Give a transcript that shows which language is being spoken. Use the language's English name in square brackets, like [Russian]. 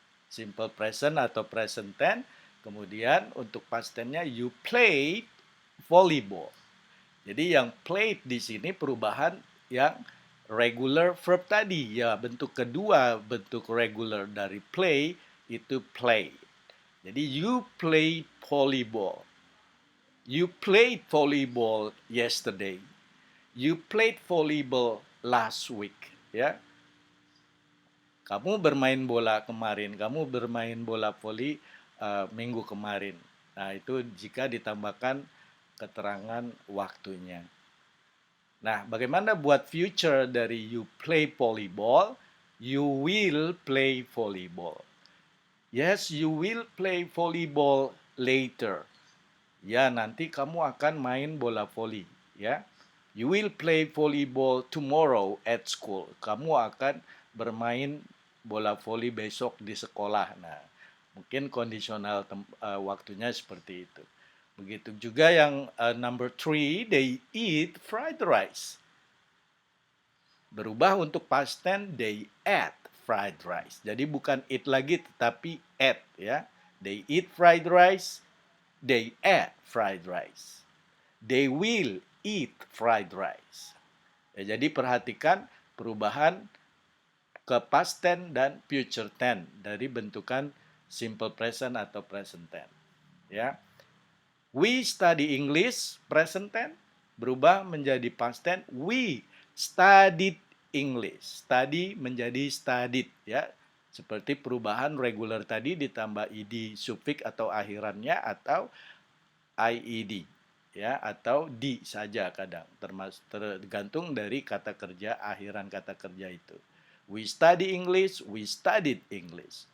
[Indonesian] Simple present atau present tense. Kemudian untuk past tense-nya [English] you play volleyball. [Indonesian] Jadi yang played di sini perubahan yang regular verb tadi. Ya, bentuk kedua bentuk regular dari play itu play. Jadi [English] you play volleyball. You played volleyball yesterday. You played volleyball last week, ya. [Indonesian] Kamu bermain bola kemarin, kamu bermain bola voli minggu kemarin. Nah, itu jika ditambahkan keterangan waktunya. Nah, bagaimana buat future dari you play volleyball? [English] You will play volleyball. Yes, you will play volleyball later. [Indonesian] Ya, nanti kamu akan main bola voli, ya. [English] You will play volleyball tomorrow at school. [Indonesian] Kamu akan bermain bola voli besok di sekolah. Nah, mungkin kondisional waktunya seperti itu. Begitu juga yang [English] number three, they eat fried rice. [Indonesian] Berubah untuk [English] past tense, they ate fried rice. [Indonesian] Jadi bukan eat lagi tetapi ate, ya. [English] They eat fried rice, they ate fried rice. They will eat fried rice. [Indonesian] Ya, jadi perhatikan perubahan ke past tense dan future tense dari bentukan simple present atau present tense. Ya. [English] We study English, present tense, [Indonesian] berubah menjadi [English] past tense. We studied English. Study [Indonesian] menjadi [English] studied, ya. [Indonesian] Seperti perubahan regular tadi ditambah ed suffix atau akhirannya atau ied, ya, atau di saja kadang, tergantung dari kata kerja akhiran kata kerja itu. [English] We study English, we studied English.